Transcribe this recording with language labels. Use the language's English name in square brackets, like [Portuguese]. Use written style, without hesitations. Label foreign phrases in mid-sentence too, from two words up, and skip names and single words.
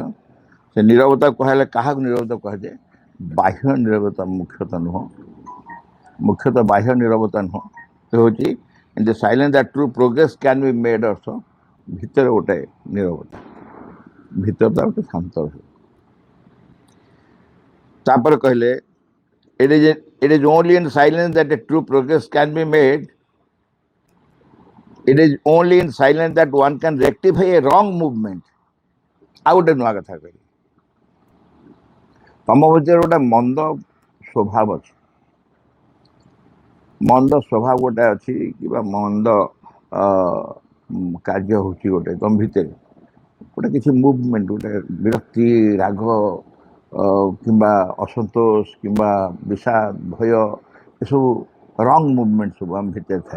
[Odia] ସେ ନୀରବତା କୁହାହେଲେ କାହାକୁ ନୀରବତା କୁହାଯାଏ? ବାହ୍ୟ ନୀରବତା ମୁଖ୍ୟତଃ ବାହ୍ୟ ନୀରବତା ନୁହଁ। ସେ ହେଉଛି [English] in the silence that true progress can be made [Odia] ଅର୍ଥ ଭିତରେ ଗୋଟେ ନୀରବତା, ଭିତରଟା ଗୋଟେ ଶାନ୍ତ ରହେ। [English] ତାପରେ କହିଲେ it is only in silence that a true progress can be made. It is only in silence that one can rectify a wrong movement. [Odia] ଆଉ ଗୋଟେ ନୂଆ କଥା କହିଲି, ତମ ଭିତରେ ଗୋଟେ ମନ୍ଦ ସ୍ୱଭାବ ଅଛି, ଗୋଟେ ଅଛି, କିମ୍ବା ମନ୍ଦ କାର୍ଯ୍ୟ ହେଉଛି ଗୋଟେ ତମ ଭିତରେ, ଗୋଟେ କିଛି ମୁଭମେଣ୍ଟ, ଗୋଟେ ବିରକ୍ତି, ରାଗ, କିମ୍ବା ଅସନ୍ତୋଷ, କିମ୍ବା ବିଷାଦ, ଭୟ, ଏସବୁ ରଙ୍ଗ ମୁଭମେଣ୍ଟ ସବୁ ଆମ ଭିତରେ ଥାଏ।